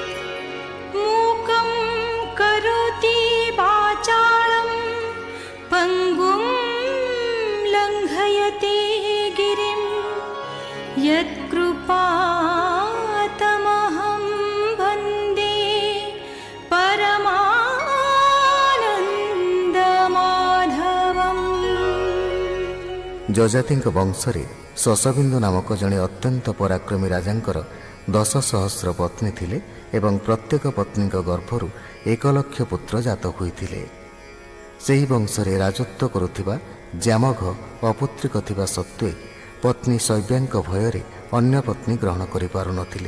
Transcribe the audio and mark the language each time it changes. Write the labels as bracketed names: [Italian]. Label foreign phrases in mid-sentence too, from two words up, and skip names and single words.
[Sanskrit] मूकं करोति वाचालं पङ्गुं लङ्घयते गिरिं यत्कृपातमहं वन्दे परमानन्दमाधवम्। [Odia] ଯଜାତିଙ୍କ ବଂଶରେ ଶଶବିନ୍ଦୁ ନାମକ ଜଣେ ଅତ୍ୟନ୍ତ ପରାକ୍ରମୀ ରାଜାଙ୍କର 10,000 ପତ୍ନୀ ଥିଲେ ଏବଂ ପ୍ରତ୍ୟେକ ପତ୍ନୀଙ୍କ ଗର୍ଭରୁ 1,00,000 ପୁତ୍ର ଜାତ ହୋଇଥିଲେ। ସେହି ବଂଶରେ ରାଜତ୍ୱ କରୁଥିବା ଜାମଘ ଅପୁତ୍ରିକ ଥିବା ସତ୍ତ୍ୱେ ପତ୍ନୀ ଶୈବ୍ୟାଙ୍କ ଭୟରେ ଅନ୍ୟ ପତ୍ନୀ ଗ୍ରହଣ କରିପାରୁନଥିଲେ।